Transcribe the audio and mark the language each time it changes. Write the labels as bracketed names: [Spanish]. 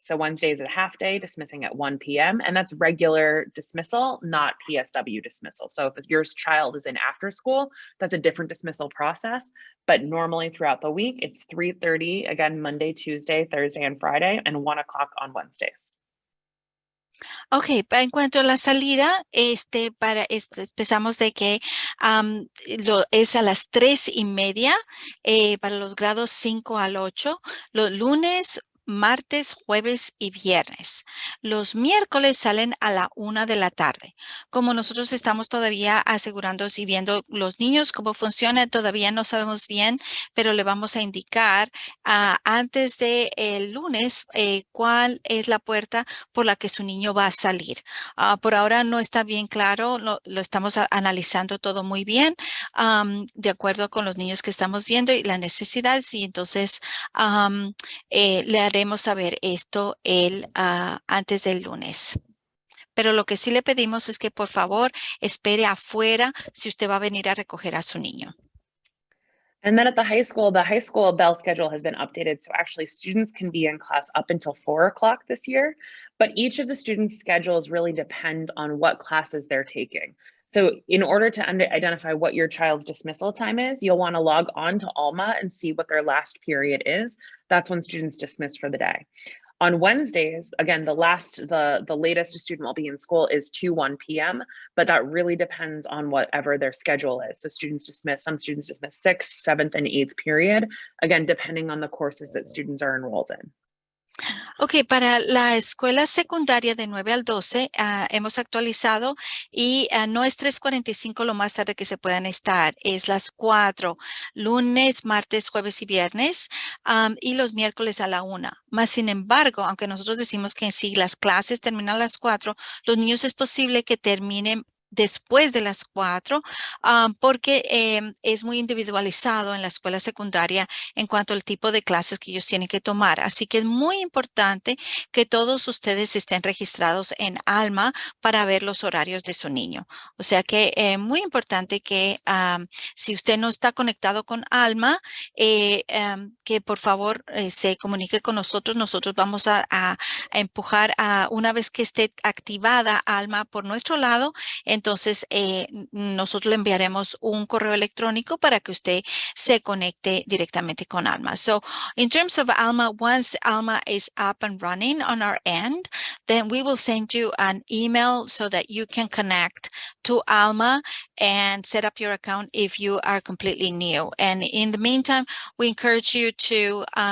[English] So Wednesday is a half day, dismissing at 1 p.m. And that's regular dismissal, not PSW dismissal. So if your child is in after school, that's a different dismissal process. But normally throughout the week, it's 3:30, again, Monday, Tuesday, Thursday, and Friday, and 1 o'clock on Wednesdays. [Spanish] Ok, en cuanto a la salida, empezamos de que es a las 3:30 para los grados 5 al 8, los lunes, martes, jueves y viernes. Los miércoles salen a la 1 de la tarde. Como nosotros estamos todavía asegurándonos y viendo los niños cómo funciona, todavía no sabemos bien, pero le vamos a indicar antes del lunes cuál es la puerta por la que su niño va a salir. Por ahora no está bien claro, lo estamos analizando todo muy bien, de acuerdo con los niños que estamos viendo y las necesidades, y entonces le haremos saber esto antes del lunes. Pero lo que sí le pedimos es que por favor espere afuera si usted va a venir a recoger a su niño. [English] And then at the high school bell schedule has been updated. So actually students can be in class up until 4 o'clock this year, but each of the students' schedules really depend on what classes they're taking. So in order to identify what your child's dismissal time is, you'll want to log on to Alma and see what their last period is. That's when students dismiss for the day. On Wednesdays, again, the latest a student will be in school is 1 p.m., but that really depends on whatever their schedule is. So some students dismiss 6th, 7th, and 8th period, again, depending on the courses that students are enrolled in. [Spanish] Ok, para la escuela secundaria de 9 al 12 hemos actualizado y no es 3:45 lo más tarde que se puedan estar, es las 4, lunes, martes, jueves y viernes, y los miércoles a la 1. Más sin embargo, aunque nosotros decimos que en sí las clases terminan a las 4, los niños es posible que terminen después de las 4, porque es muy individualizado en la escuela secundaria en cuanto al tipo de clases que ellos tienen que tomar. Así que es muy importante que todos ustedes estén registrados en Alma para ver los horarios de su niño. O sea que es muy importante que si usted no está conectado con Alma, que por favor se comunique con nosotros. Nosotros vamos a empujar una vez que esté activada Alma por nuestro lado. Entonces, nosotros le enviaremos un correo electrónico para que usted se conecte directamente con Alma. [English] So, in terms of Alma, once Alma is up and running on our end, then we will send you an email so that you can connect to Alma and set up your account if you are completely new. And in the meantime, we encourage you to